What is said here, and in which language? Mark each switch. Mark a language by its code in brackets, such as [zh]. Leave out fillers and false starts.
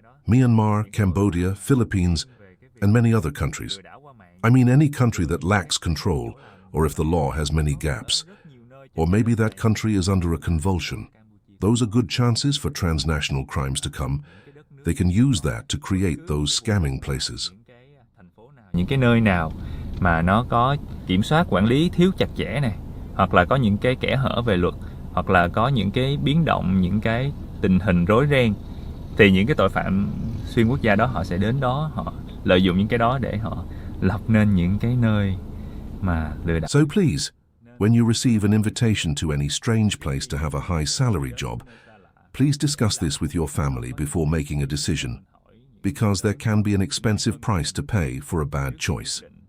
[en] Myanmar, Cambodia, Philippines, and many other countries. I mean any country that lacks control, or if the law has many gaps. Or maybe that country is under a convulsion. Those are good chances for transnational crimes to come. They can use that to create those scamming places. [vi] Những cái nơi nào mà nó có kiểm soát quản lý thiếu chặt chẽ này, hoặc là có những cái kẽ hở về luật, hoặc là có những cái biến động, những cái tình hình rối ren, thì những cái tội phạm xuyên quốc gia đó họ sẽ đến đó, họ lợi dụng những cái đó để họ lập nên những cái nơi mà lừa đảo. [en] So please, when you receive an invitation to any strange place to have a high salary job, please discuss this with your family before making a decision, because there can be an expensive price to pay for a bad choice.